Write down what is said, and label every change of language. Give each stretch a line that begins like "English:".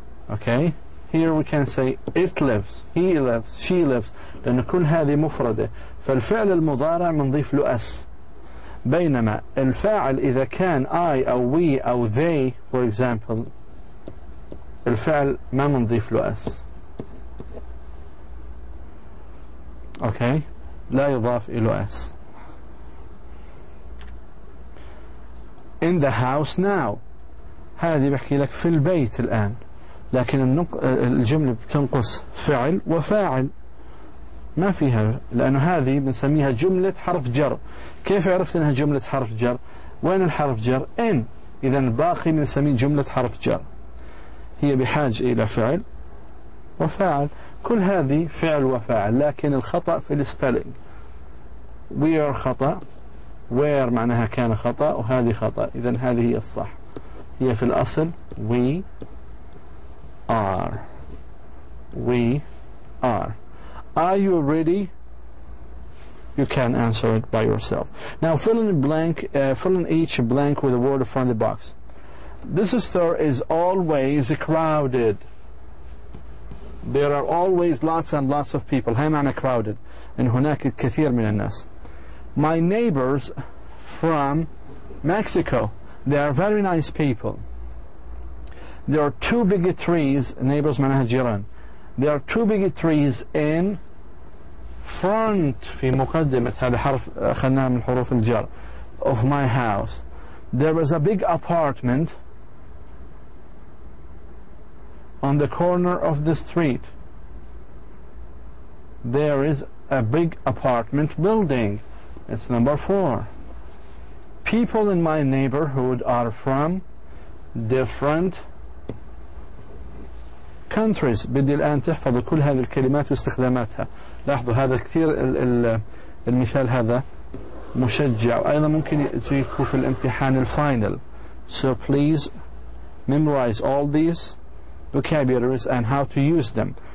English: Okay, here we can say it lives, he lives, she lives،
Arabic: لأن كل هذه مفردة، فالفعل المضارع منضيف له s. بينما الفاعل إذا كان I أو we أو they
English: for example
Arabic: الفعل ما منضيف له s. Okay, لا يضاف إلى s.
English: In the house now،
Arabic: هذه بحكي لك في البيت الآن، لكن الجملة بتنقص فعل وفاعل، ما فيها، لأنه هذه بنسميها جملة حرف جر. كيف عرفت أنها جملة حرف جر؟ وين الحرف جر؟ in. إذا الباقي بنسميه جملة حرف جر، هي بحاجة إلى فعل وفاعل. كل هذه فعل وفاعل، لكن الخطأ في السبيلينج.
English: we are
Arabic: خطأ، where معناها كان خطأ، وهذه خطأ. إذن هذه هي الصح، هي في الأصل
English: we are. we are. Are you ready? You can answer it by yourself. Now fill in each blank with a word from the box. This store is always crowded. There are always lots and lots of people.
Arabic: هاي معنى crowded، إن هناك الكثير من الناس.
English: My neighbors from Mexico. They are very nice people. There are two big trees.
Arabic: Neighbors معناها جيران.
English: There are two big trees in front
Arabic: في مقدمة هذا حرف أخذناه من حروف الجر
English: of my house. There is a big apartment on the corner of the street. There is a big apartment building. It's number 4. People in my neighborhood are from different countries.
Arabic: بدي الآن تحفظوا كل هذه الكلمات واستخداماتها. لاحظوا هذا كثير المثال هذا مشجع، وأيضا ممكن يجيكم في الامتحان الفاينل.
English: So please memorize all these vocabularies and how to use them.